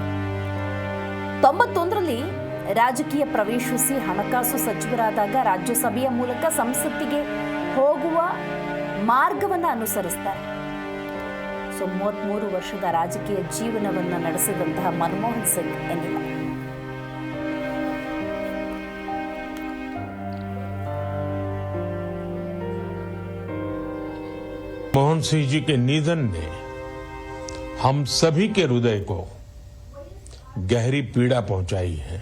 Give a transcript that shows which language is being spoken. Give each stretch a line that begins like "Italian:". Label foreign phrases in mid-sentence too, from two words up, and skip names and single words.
Kannada: 91ರಲ್ಲಿ ರಾಜಕೀಯ ಪ್ರವೇಶಿಸಿ ಹಣಕಾಸು ಸಚಿವರಾದಾಗ ರಾಜ್ಯಸಭೆಯ ಮೂಲಕ ಸಂಸತ್ತಿಗೆ ಹೋಗುವ ಮಾರ್ಗವನ್ನು ಅನುಸರಿಸ್ತಾರೆ. 33 ವರ್ಷದ ರಾಜಕೀಯ ಜೀವನವನ್ನು ನಡೆಸಿದಂತಹ ಮನಮೋಹನ್ ಸಿಂಗ್ ಎನ್ನಿಲ್ಲ.
Hindi: मनमोहन सिंह जी के निधन ने हम सभी के हृदय को गहरी पीड़ा पहुंचाई है.